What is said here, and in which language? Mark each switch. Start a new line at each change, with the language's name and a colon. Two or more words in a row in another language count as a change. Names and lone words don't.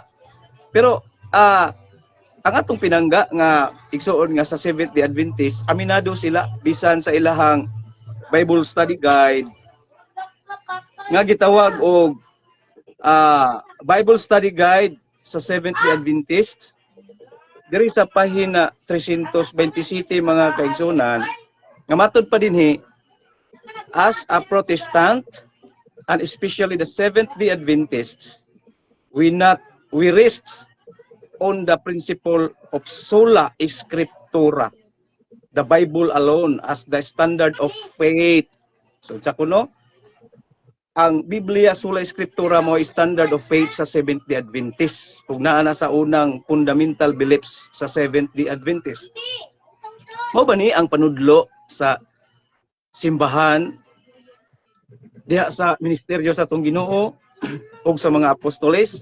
Cebuano: Pero ang atong pinangga nga igsuon nga sa Seventh Day Adventist, aminado sila bisan sa ilahang Bible Study Guide nga gitawag og Bible Study Guide sa Seventh Day Adventist. Diri sa pahina 327 mga kaigsunan, nga matod pa dinhi,
English: as a Protestant and especially the Seventh Day Adventists, we rest on the principle of
Latin: sola scriptura,
English: the Bible alone as the standard of faith.
Cebuano: So sa kuno, ang Biblia
Latin: sola scriptura
Cebuano: mo
English: standard of faith
Cebuano: sa Seventh Day Adventist, ug naa na sa unang
English: fundamental beliefs
Cebuano: sa Seventh Day Adventist. Mao ba ni ang panudlo sa simbahan diha sa ministeryo sa atong Ginoo ug sa mga apostoles?